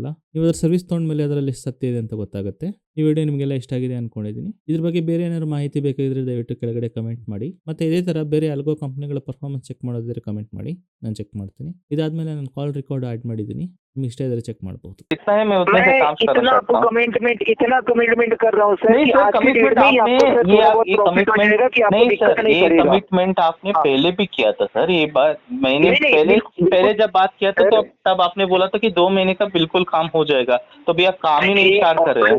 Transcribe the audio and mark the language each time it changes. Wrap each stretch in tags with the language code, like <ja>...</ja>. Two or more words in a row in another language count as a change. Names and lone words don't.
<kn>ನೀವು ಅದರ ಸರ್ವಿಸ್ ತೊಗೊಂಡ್ಮೇಲೆ ಅದರಲ್ಲಿ ಎಷ್ಟು ಸತ್ಯ ಇದೆ ಅಂತ ಗೊತ್ತಾಗುತ್ತೆ. ಈ ವಿಡಿಯೋ ನಿಮಗೆಲ್ಲ ಇಷ್ಟ ಆಗಿದೆ ಅಂದ್ಕೊಂಡಿದ್ದೀನಿ. ಇದ್ರ ಬಗ್ಗೆ ಬೇರೆ ಏನಾದ್ರು ಮಾಹಿತಿ ಬೇಕಾಗಿದ್ರೆ ದಯವಿಟ್ಟು ಕೆಳಗಡೆ ಕಮೆಂಟ್ ಮಾಡಿ. ಮತ್ತು ಇದೇ ಥರ ಬೇರೆ ಆಲ್ಗೋ ಕಂಪ್ನಿಗಳ</kn> <en>performance check</en> <kn>ಮಾಡೋದಿದ್ರೆ ಕಮೆಂಟ್ ಮಾಡಿ, ನಾನು ಚೆಕ್ ಮಾಡ್ತೀನಿ. ಇದಾದಮೇಲೆ ನಾನು</kn> <en>call record add</en> <kn>ಮಾಡಿದ್ದೀನಿ, ನಿಮ್ಗೆ ಇಷ್ಟ ಇದ್ದರೆ ಚೆಕ್ ಮಾಡ್ಬೋದು.</kn> <hi>इतना कमिटमेंट कर रहा हूँ सर कि आज की डेट में ही आपको सर थोड़ा बहुत प्रॉफिट हो जाएगा कि आपको दिक्कत नहीं करेगा। कमिटमेंट आपने पहले भी किया था सर, ये बात मैंने पहले जब बात किया था तो तब आपने बोला था कि 2 महीने का बिल्कुल काम हो जाएगा, तो अभी आप काम ही नहीं स्टार्ट कर रहे हैं।</hi>